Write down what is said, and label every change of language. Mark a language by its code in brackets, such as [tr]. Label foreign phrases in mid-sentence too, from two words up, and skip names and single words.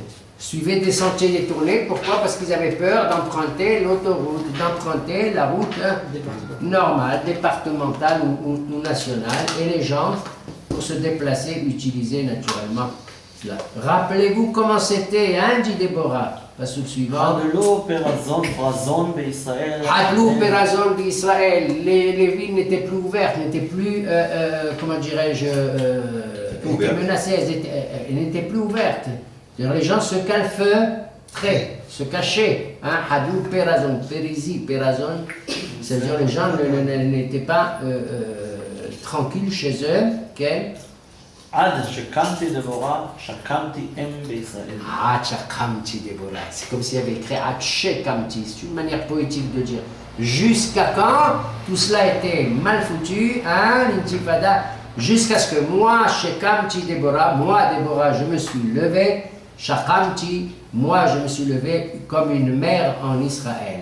[fr] Suivaient des sentiers détournés, pourquoi? Parce qu'ils avaient peur d'emprunter l'autoroute, d'emprunter la route normale, départementale ou nationale, et les gens, pour se déplacer, utilisaient naturellement cela. Rappelez-vous comment c'était, hein, dit Déborah. Passe au suivant. [he] חדלו פרזון בישראל. חדלו פרזון d'Israël. [fr] Les villes n'étaient plus ouvertes, n'étaient plus, comment dirais-je, étaient menacées, elles n'étaient plus ouvertes. Les gens se calfeuraient, se cachaient. Hein? [he] חדלו פרזון, [fr] Périsi, Perazon, c'est-à-dire les gens n'étaient pas tranquilles chez eux. Okay? [he] עד שקמתי דבורה, שקמתי אם בישראל. Ah, Chakamti Déborah. [fr] C'est comme s'il y avait écrit Chakamti. C'est une manière poétique de dire jusqu'à quand tout cela était mal foutu, hein, l'intifada, jusqu'à ce que moi, Chakamti Déborah, moi Déborah, je me suis levé, Chakamti, moi je me suis levé comme une mère en Israël.